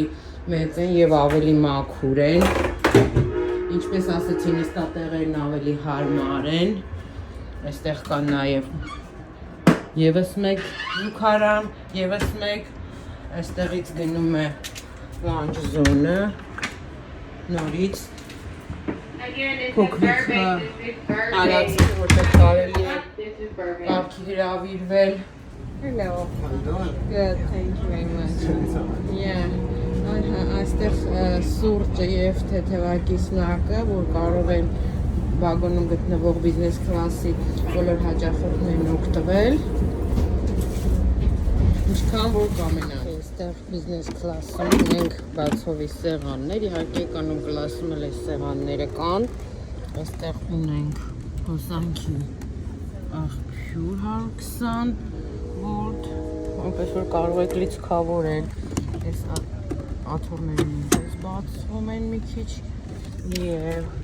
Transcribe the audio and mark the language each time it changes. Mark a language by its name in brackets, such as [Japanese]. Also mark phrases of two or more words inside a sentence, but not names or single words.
[Armenian] մեծ են եւ ավելի մաքուր են։ Ինչպես ասեցի, նստատեղերն ավելի հարմար են։ Այստեղ կա նաեւ եւս մեկ զուգարան, եւս մեկ այստեղից գնում է լանչ զոնը, նորից փոքրիկ տարածք, որտեղ կարելի է կարգի հրավիրվել։ [English] Hello. How you doing? Good, thank you very much. Yeah. [Armenian] Այստեղ սուրճը եւ թեթևակի սնակը, որ կարող են վագոնում գտնվող բիզնես կլասի բոլոր հաճախորդներն օգտվել։ Ինչքան որ կամենան։ Այստեղ բիզնես կլասում ունենք բացովի սեղաններ, իհարկե էկոնոմ կլասում էլ այս սեղանները կան։ Այստեղ ունենք հոսանքի աղբյուր 120 վոլտ, այնպես որ կարող եք լիցքավորել։ Այս աթոռները նույնպես բացվում են մի քիչ եւ